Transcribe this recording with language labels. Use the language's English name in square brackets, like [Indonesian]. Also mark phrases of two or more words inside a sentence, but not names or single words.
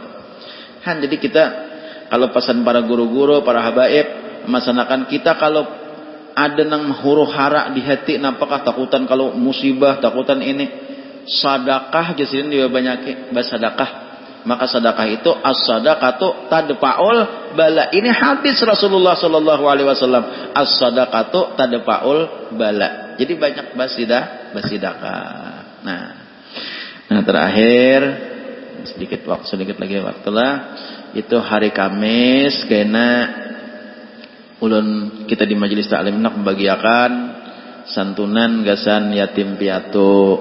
[Banjar] Jadi kita kalau pesan para guru-guru, para habaib, masyarakat kita kalau ada nang huru hara di hati, nampakah takutan kalau musibah, takutan ini, sedekah jadinya dia banyak bersedekah. Maka sedekah itu [Arabic] الصدقة تدفع البلاء. [Banjar] Ini hadis Rasulullah [Arabic] صلى الله عليه وسلم. الصدقة تدفع البلاء. [Banjar] Jadi banyak bersedekah. Nah terakhir sedikit lagi waktulah itu hari Kamis kena ulun kita di majelis taklim nak membagiakan santunan gasan yatim piatu.